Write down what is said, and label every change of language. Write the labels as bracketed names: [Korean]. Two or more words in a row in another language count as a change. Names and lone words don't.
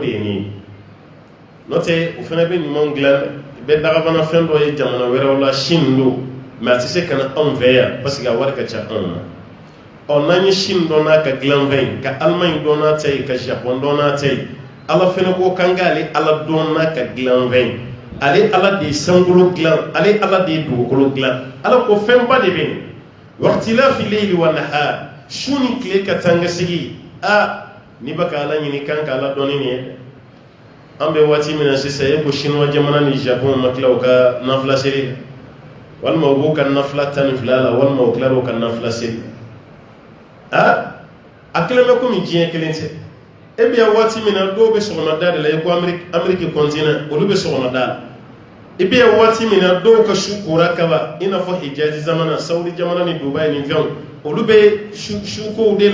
[Bambara] ye nin ye n'o tɛ o fana bɛ ɲuman dilan bɛ dagabana fɛn dɔ ye jamana wɛrɛw la Chine don mais a tɛ se ka na anw fɛ yan [French] parce que [Bambara] a wari ka ca anw ma n'an ye Chine dɔn n'a ka dilan fɛn ye ka Allemagne dɔn n'a ta ye ka Japon dɔn n'a ta ye ala fana ko kan k'ale ala dɔn n'a ka dilan fɛn ye ale ala de ye sankolo dilan ale ala de ye dugukolo dilan ala ko fɛnba de bɛ yen [Arabic] واختلاف الليل والنهار [Bambara] su ni tile ka taa ka sigi n'i bɛ ka ala ɲini kan ka ala dɔn ni nin ye an bɛ waati min na sisan e ko chinois jamana ni Japon ma tila u ka nafila seli la walima u b'u ka nafila 12 la walima u tila u ka nafila seli a kelen bɛ komi diɲɛ kelen tɛ e bɛ yan waati min na dɔw bɛ sɔgɔmada de la i ko Amérique continent olu bɛ sɔgɔmada la i bɛ yan waati min na dɔw ka su kora kaba i n'a fɔ Hijazi zamana Saudi jamana ni Dubai ni fɛnw olu bɛ sukow de